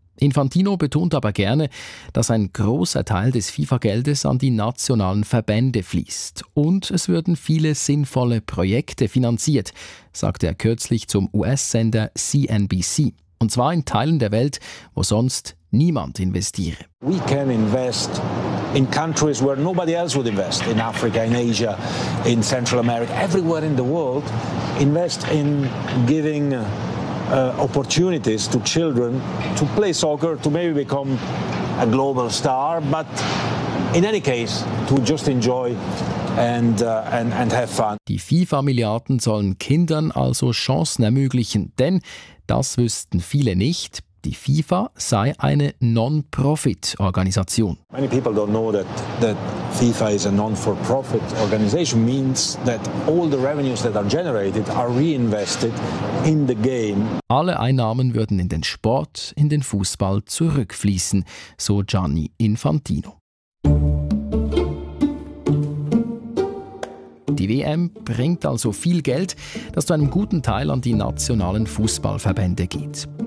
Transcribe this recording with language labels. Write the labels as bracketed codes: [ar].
[de] Infantino betont aber gerne, dass ein großer Teil des FIFA-Geldes an die nationalen Verbände fließt. Und es würden viele sinnvolle Projekte finanziert, sagte er kürzlich zum US-Sender CNBC. Und zwar in Teilen der Welt, wo sonst niemand investiere. [en] We can invest in countries where nobody else would invest, in Africa, in Asia, in Central America, everywhere in the world, invest in giving opportunities to children to play soccer, to maybe become a global star, but in any case, to just enjoy and have fun. [de] Die FIFA-Milliarden sollen Kindern also Chancen ermöglichen, denn das wüssten viele nicht. Die FIFA sei eine Non-Profit-Organisation. [en] Many people don't know that FIFA is a non-for-profit organization, means that all the revenues that are generated are reinvested in the game. [de] Alle Einnahmen würden in den Sport, in den Fußball zurückfließen, so Gianni Infantino. Die WM bringt also viel Geld, das zu einem guten Teil an die nationalen Fußballverbände geht.